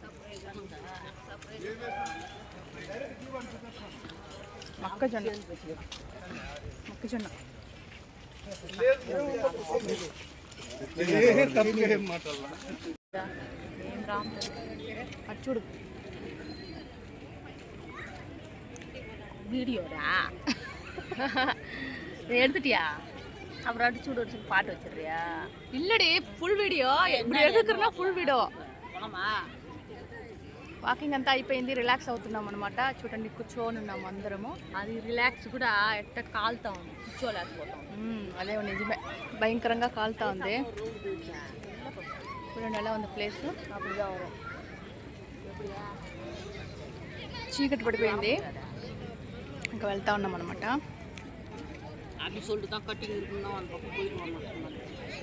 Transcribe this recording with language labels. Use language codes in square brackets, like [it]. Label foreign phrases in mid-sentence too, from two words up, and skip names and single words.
[te] మొక్కజొన్న మొక్కజొన్న అటు చూడు [ta] వీడియోరా எடுத்துட்டியா? அப்புறம் அடிச்சு விடு, பாட்டு வச்சிடுறியா? இல்லடி, [te] ఫుల్ వీడియో. ఇప్పుడు ఎదుగుతున్నా ఫుల్ వీడియో. వాకింగ్ అంతా అయిపోయింది, రిలాక్స్ అవుతున్నాం అనమాట. చూడండి కూర్చొని ఉన్నాము అందరము. అది రిలాక్స్ కూడా ఎట్ట కాలుతా ఉంది, కూర్చోలేకపోతాం. అదే నిజమే, భయంకరంగా కాలుతా ఉంది. చూడండి ఎలా ఉంది ప్లేస్. చీకటి పడిపోయింది, ఇంకా వెళ్తా ఉన్నాం అనమాట. [ta] அப்படி சொல்லிட்டு தான் கட்டிங் இருக்கணும் அந்த பக்கம் போயிடுவோம்.